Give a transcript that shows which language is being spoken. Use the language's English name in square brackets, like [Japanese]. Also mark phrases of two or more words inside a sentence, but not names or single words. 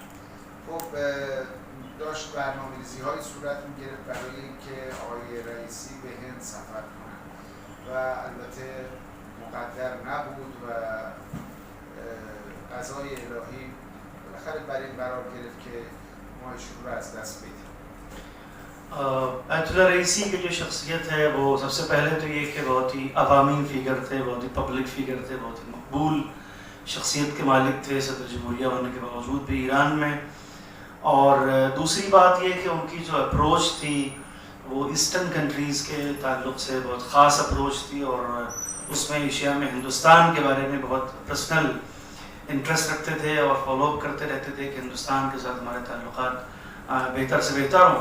[Persian] خب داشت برنامه‌ریزی‌های صورت می‌گرفت برای اینکه آقای رئیسی به هند سفر کنن و البته مقدر نبود و قضای الهی بالاخره بر این قرار گرفت که ما ایشون رو از دست بدیم. [Hindi] आयतुल्लाह रईसी की जो शख्सियत है वो सबसे पहले तो ये कि बहुत ही अवामी फ़िगर थे, बहुत ही [English] public figure [Hindi] थे, बहुत ही मकबूल शख्सियत के मालिक थे सदर जमहूरिया होने के बावजूद भी ईरान में। और दूसरी बात ये कि उनकी जो अप्रोच थी वो [English] Eastern countries [Hindi] के ताल्लुक़ से बहुत ख़ास अप्रोच थी और उसमें एशिया में हिंदुस्तान के बारे में बहुत [English] personal interest [Hindi] रखते थे और फॉलोअप करते रहते थे कि हिंदुस्तान के साथ हमारे ताल्लुक़ात बेहतर से बेहतर हों।